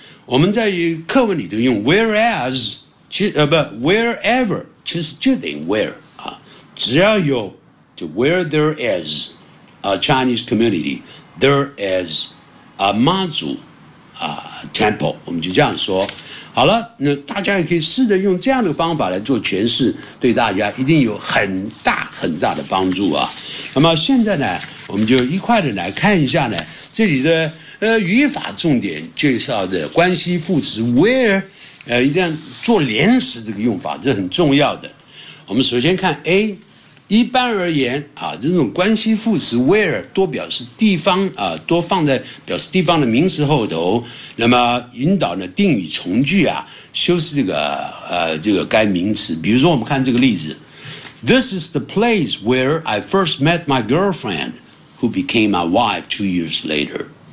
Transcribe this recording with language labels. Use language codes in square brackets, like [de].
[zh] 我们在课文里头用 whereas, 其实不 wherever, 其实就等于 where, 啊。只要有就 [en] where there is a Chinese community, there is a Ma Zu, 啊 temple. [zh] 我们就这样说。好了那大家也可以试着用这样的方法来做诠释对大家一定有很大很大的帮助啊。那么现在呢我们就一块的来看一下呢这里的语法重点介绍的关系副词 where, 一定要做连词这个用法这很重要的。我们首先看 A, 一般而言啊这种关系副词 where, 多表示地方啊多放在表示地方的名词后头那么引导呢定语从句啊修饰这个该名词比如说我们看这个例子。 [en] This is the place where I first met my girlfriend, who became my wife 2 years later.